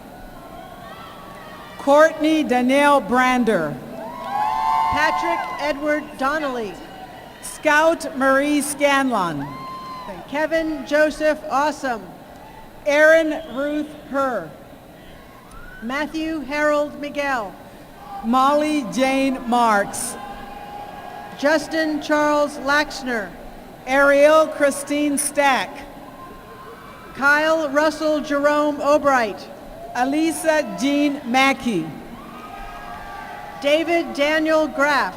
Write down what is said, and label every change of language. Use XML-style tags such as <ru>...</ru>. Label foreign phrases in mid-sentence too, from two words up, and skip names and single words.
<en>Courtney Danielle Brander, Patrick Edward Donnelly, Scout Marie Scanlon, Kevin Joseph Awesome, Erin Ruth Herr, Matthew Harold Miguel, Molly Jane Marks, Justin Charles Laxner, Ariel Christine Stack, Kyle Russell Jerome Albright, Alisa Jean Mackey, David Daniel Graff,</en>